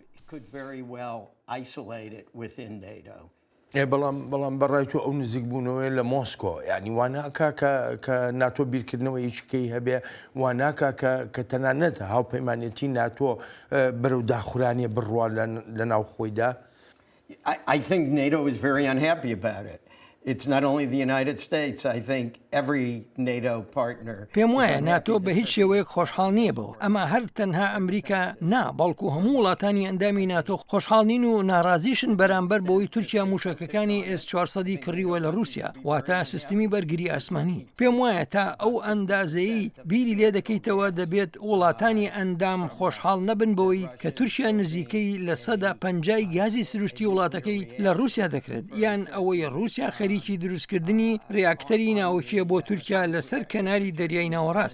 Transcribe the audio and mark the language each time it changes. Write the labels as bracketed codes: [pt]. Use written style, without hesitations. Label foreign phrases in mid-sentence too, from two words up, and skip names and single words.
[ckb] بەڵام بەڕای تۆ ئەو نزیک بوونەوەی لە مۆسکۆ یعنی واناکە کە ناتۆ بیرکردنەوە هیچکەی هەبێ واناکە کە تەنانەت هاوپەیمانێتی ناتۆ بەرەو داخورانیە بڕوا لە ناو خۆیدا. [en] I think NATO is very unhappy about it. It's not only the United States, I think every NATO partner. [ckb] پێم وایە ناتۆ بە هیچ شێوەیەک خۆشحاڵ نییە بەوە. ئەمە هەر تەنها ئەمریکا نا بەڵکو هەموو وڵاتانی ئەندامی ناتۆ خۆشحاڵ نین و ناڕازیشن بەرامبەر بۆی تورکیا موشەکەکانی S-400 کڕیوە لە رووسیا واتە سیستمی بەرگری ئاسمانی. پێم وایە تا ئەو ئەندازەیی بیری لێ دەکەیتەوە دەبێت وڵاتانی ئەندام خۆشحاڵ نەبن بۆی کە تورکیا نزیکەی لە 150 گازی سروشتی وڵاتەکەی لە رووسیا دەکرێت یان ئەوەی رووسیا خەریکی دروستکردنی ڕیاکتەری ناوەکیە بۆ تورکیا لەسەر کەناری دەریای ناوەڕاست.